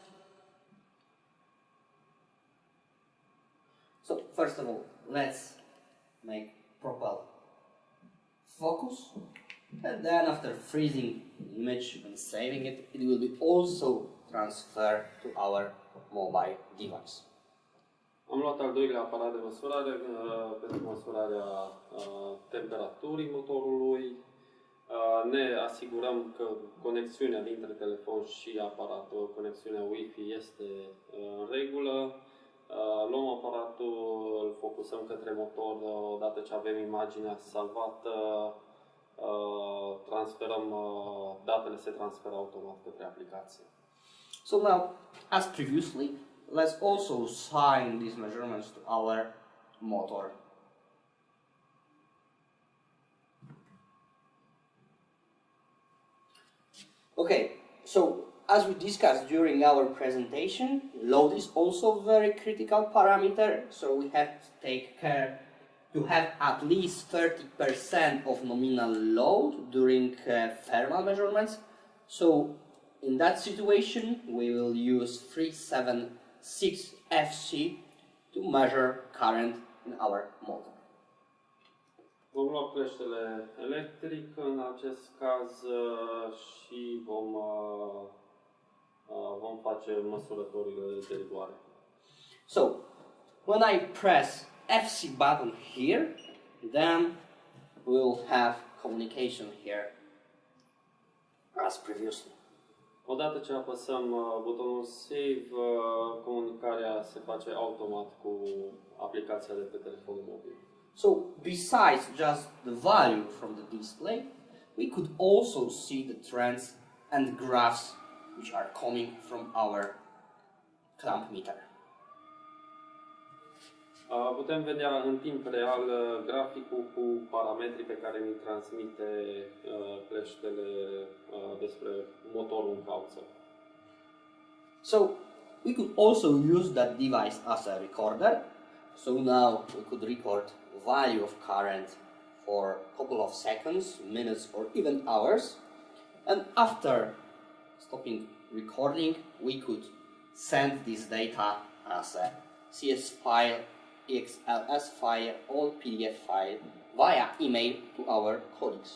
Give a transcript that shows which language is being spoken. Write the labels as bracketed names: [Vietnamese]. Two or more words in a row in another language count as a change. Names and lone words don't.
[English] So first of all, let's make proper focus. And then after freezing the image and saving it, it will be also transferred to our mobile device. [Romanian] Am luat al doilea aparat de măsurare pentru măsurarea temperaturii motorului. Ne asigurăm că conexiunea dintre telefon și aparatul, conexiunea Wi-Fi este în regulă. Luăm aparatul, îl focusăm către motor, odată ce avem imaginea salvată, transferăm, datele se transferă automat către aplicație. [English] So now, as previously, let's also assign these measurements to our motor. Okay, so as we discussed during our presentation, load is also a very critical parameter, so we have to take care to have at least 30% of nominal load during thermal measurements. So in that situation, we will use 376 FC to measure current in our motor. [Romanian] Vom lua cleștele electric în acest caz și vom face măsurătorile de rigoare. [English] So, when I press FC button here, then we'll have communication here as previously. [Romanian] Odată ce apăsăm butonul Save, comunicarea se face automat cu aplicația de pe telefonul mobil. [English] So, besides just the value from the display, we could also see the trends and graphs which are coming from our clamp meter. [Romanian] Putem vedea în timp real graficul cu parametrii pe care mi transmite cleștele despre motorul în cauză. [English] So, we could also use that device as a recorder. So now we could record value of current for a couple of seconds, minutes, or even hours. And after stopping recording, we could send this data as a CS file, XLS file, or PDF file via email to our colleagues.